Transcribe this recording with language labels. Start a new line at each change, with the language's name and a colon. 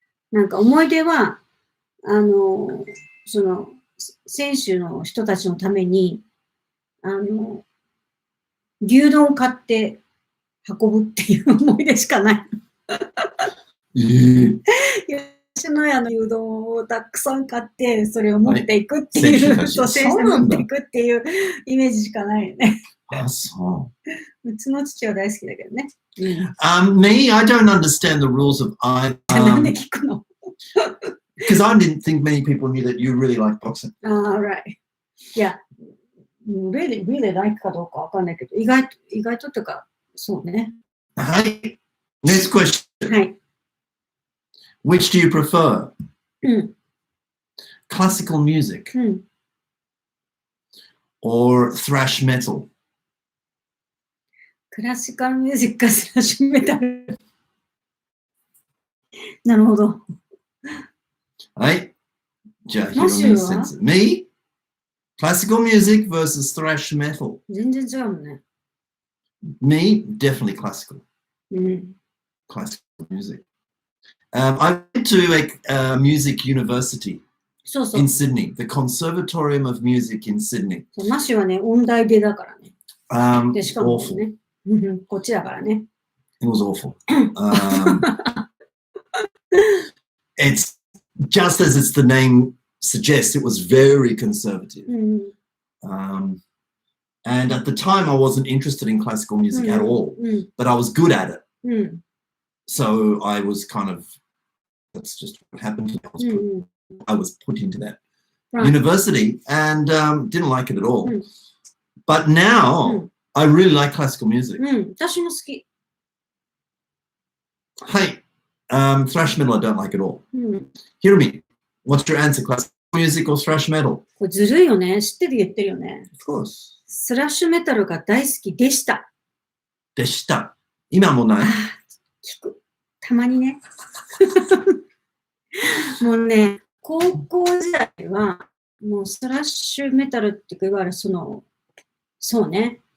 Japanese: なんか思い出は、その、選手の人たちのために、牛丼を買って運ぶっていう思い出しかない。吉野家の牛丼をたくさん買って、それを持っていくっていう、そう、選手で持っていくっていうイメージしかないよね。あ、そう。うちの父は大好きだけどね。
English: Me, I don't understand the rules of I.
Japanese: なんで聞くの
English: Because I didn't think many people knew that you really like boxing. Right.
Japanese: いや、
English: really like
Japanese: かどうかわかんないけど、意外とっていうか、そうね。
English: はい。Next question.
Japanese: はい。
English: Which do you prefer?
Japanese: うん。
English: Classical music
Japanese: うん。
English: or thrash metal?
Japanese: クラシカルミュージックかスラッシュメタル。なるほど。はい。じゃあ、ヒロミ先生。
English: Me? Classical music versus thrash metal.
Japanese: 全然違うもんね。
English: Me? Definitely classical.
Japanese: うん。
English: Classical music. I went to a music university
Japanese: そうそう。
English: in Sydney, the Conservatorium of Music in Sydney.
Japanese: マシュはね、音大出だからね。で、しかも
English: Awful.
Japanese: ね、こっちだからね。
English: It was awful. It's just as it's the name suggests, it was very conservative.
Japanese: うん。
English: And at the time, I wasn't interested in classical music at all,
Japanese: うん。
English: but I was good at it.
Japanese: うん。
English: So I was kind of, that's just what happened. I was put into that university and didn't like it at all. But now, I really like classical music.
Japanese: うん。私も好き。
English: Hey, thrash metal, I don't like at all.
Japanese: うん。
English: Hirumi, what's your answer? Classical music or thrash metal?
Japanese: これずるいよね。知ってて言ってるよね。
English: Of course.
Japanese: スラッシュメタルが大好きでした。でした。今もない。聞く。たまにね。もうね、高校時代は、もうスラッシュメタルっていわゆるそうね。